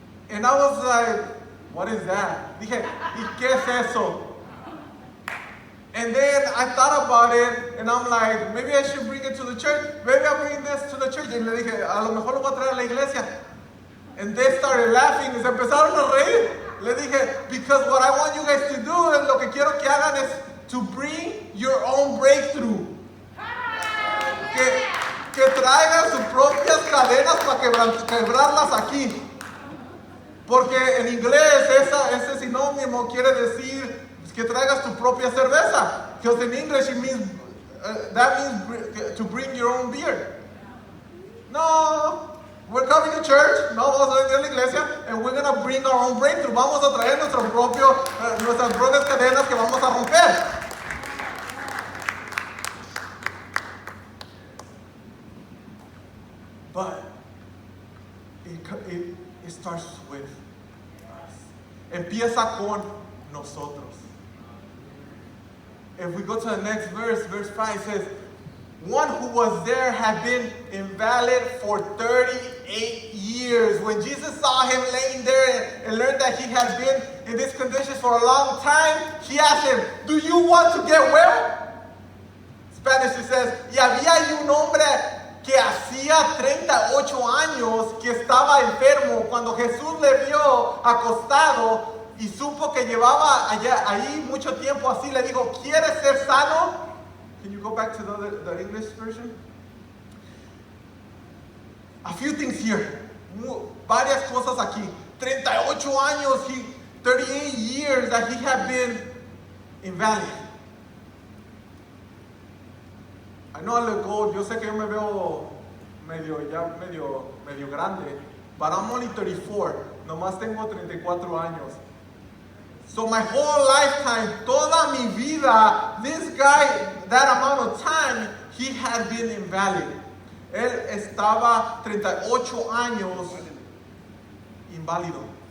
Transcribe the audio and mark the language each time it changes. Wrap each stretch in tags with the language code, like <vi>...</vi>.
<en>And I was like, what is that?</en> <es>Dije, ¿y qué es eso?</es> <en>And then I thought about it, and I'm like, maybe I should bring it to the church. Maybe I'll bring this to the church.</en> <es>Y le dije, a lo mejor lo voy a traer a la iglesia.</es> <en>And they started laughing,</en> <es>y se empezaron a reír. Le dije,</es> <en>because what I want you guys to do, and</en> <es>lo que quiero que hagan es</es> <en>to bring your own breakthrough.</en> <es>Que traigan sus propias cadenas para quebrarlas aquí. Porque en inglés ese sinónimo quiere decir que traigas tu propia cerveza.</es> <en>Because in English it means, that means to bring your own beer. No. We're coming to church,</en> <es>no vamos a venir a la iglesia,</es> <en>and we're going to bring our own breakthrough.</en> <es>Vamos a traer nuestras propias cadenas que vamos a romper.</es> <en>But it starts with us.</en> <es>Empieza con nosotros.</es> <en>If we go to the next verse 5 says, one who was there had been invalid for 38 years. When Jesus saw him laying there and learned that he had been in this condition for a long time, he asked him, do you want to get well? Spanish it says,</en> <es>y había ahí un hombre que hacía 38 años que estaba enfermo. Cuando Jesús le vio acostado y supo que llevaba ahí mucho tiempo así, le dijo, ¿quieres ser sano?</es> <en>Can you go back to the English version? A few things here.</en> <es>Varias cosas aquí.</es> <en>38 años, 38 years that he had been invalid. I know I look old.</en> <es>Yo sé que yo me veo medio grande.</es> <en>But I'm only 34.</en> <es>Nomás tengo 34 años.</es> <en>So my whole lifetime,</en> <es>toda mi vida,</es> <en>this guy, that amount of time, he had been invalid.</en> <es>Él estaba 38 años inválido.</es>